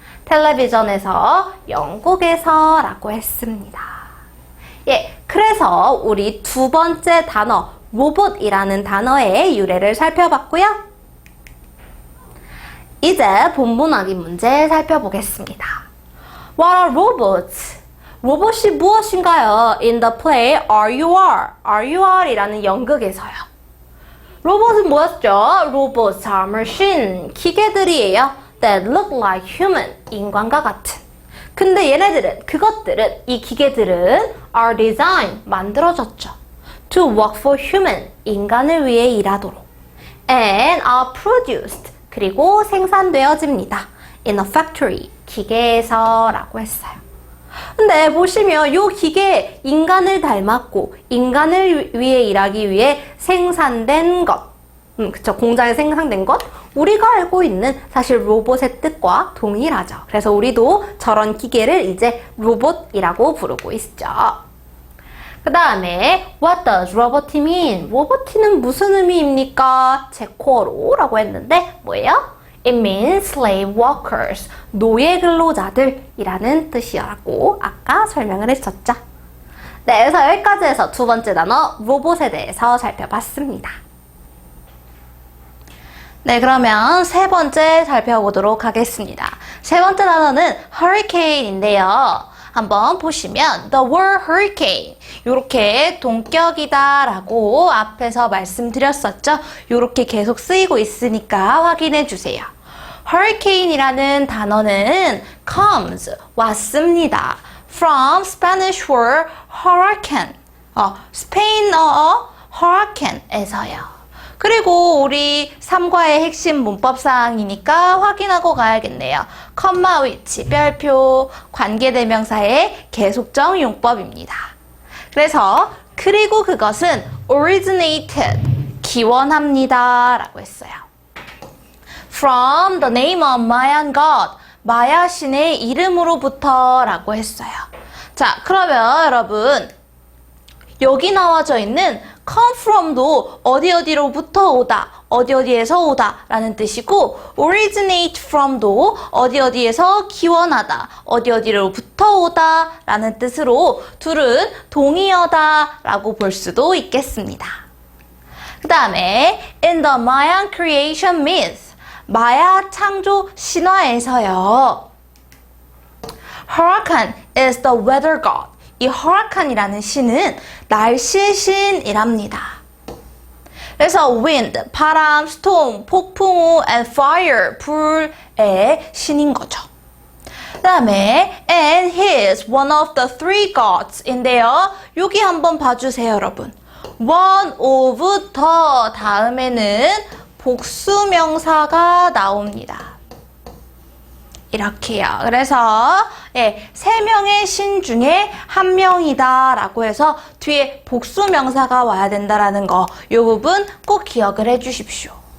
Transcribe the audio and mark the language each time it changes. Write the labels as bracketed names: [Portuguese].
[Korean] 텔레비전에서, 영국에서라고 했습니다. 예, 그래서 우리 두 번째 단어, 로봇이라는 단어의 유래를 살펴봤고요. 이제 본문학위 문제 살펴보겠습니다. [English] What are robots? [Korean] 로봇이 무엇인가요? [English] In the play RUR [Korean] 이라는 연극에서요. 로봇은 뭐였죠? [English] Robots are machine, [Korean] 기계들이에요. [English] That look like human, [Korean] 인간과 같은. 근데 그것들은, 이 기계들은 [English] are designed, [Korean] 만들어졌죠. [English] To work for human, [Korean] 인간을 위해 일하도록. [English] And are produced, [Korean] 그리고 생산되어집니다. [English] In a factory, [Korean] 기계에서 라고 했어요. 근데 보시면 이 기계, 인간을 닮았고 인간을 위해 일하기 위해 생산된 것, 그쵸, 공장에 생산된 것, 우리가 알고 있는 사실 로봇의 뜻과 동일하죠. 그래서 우리도 저런 기계를 이제 로봇이라고 부르고 있죠. 그 다음에 [English] What does robot mean? [Korean] 로봇은 무슨 의미입니까? 제코어로라고 했는데 뭐예요? [English] It means slave workers, [Korean] 노예 근로자들이라는 뜻이라고 아까 설명을 했었죠. 네, 그래서 여기까지 해서 두 번째 단어 로봇에 대해서 살펴봤습니다. 네, 그러면 세 번째 살펴보도록 하겠습니다. 세 번째 단어는 hurricane인데요. 한번 보시면 [English] the word hurricane, [Korean] 요렇게 동격이다 라고 앞에서 말씀드렸었죠. 요렇게 계속 쓰이고 있으니까 확인해 주세요. hurricane이라는 단어는 [English] comes, [Korean] 왔습니다. [English] from Spanish word hurricane, 스페인어 hurricane에서요. [Korean] 그리고 우리 3과의 핵심 문법사항이니까 확인하고 가야겠네요. 컴마 위치, 별표, 관계대명사의 계속적 용법입니다. 그래서 그리고 그것은 originated, 기원합니다 라고 했어요. [English] From the name of Mayan god, [Korean] 마야 신의 이름으로부터 라고 했어요. 자, 그러면 여러분 여기 나와져 있는 come from도 어디로부터 오다, 어디에서 오다 라는 뜻이고 originate from도 어디에서 기원하다, 어디로부터 오다 라는 뜻으로 둘은 동의어다 라고 볼 수도 있겠습니다. [English] 그 다음에 in the Mayan creation myth, [Korean] 마야 창조 신화에서요. [English] Huracan is the weather god. [Korean] 이 허라칸이라는 신은 날씨의 신이랍니다. 그래서 wind, 바람, storm, 폭풍우, and fire, 불의 신인 거죠. 그 다음에 [English] and he is one of the three gods인데요. [Korean] 여기 한번 봐주세요, 여러분. one of the 다음에는 복수명사가 나옵니다. 이렇게요. 그래서 세 명의 신 중에 한 명이다 라고 해서 뒤에 복수명사가 와야 된다라는 거, 이 부분 꼭 기억을 해 주십시오.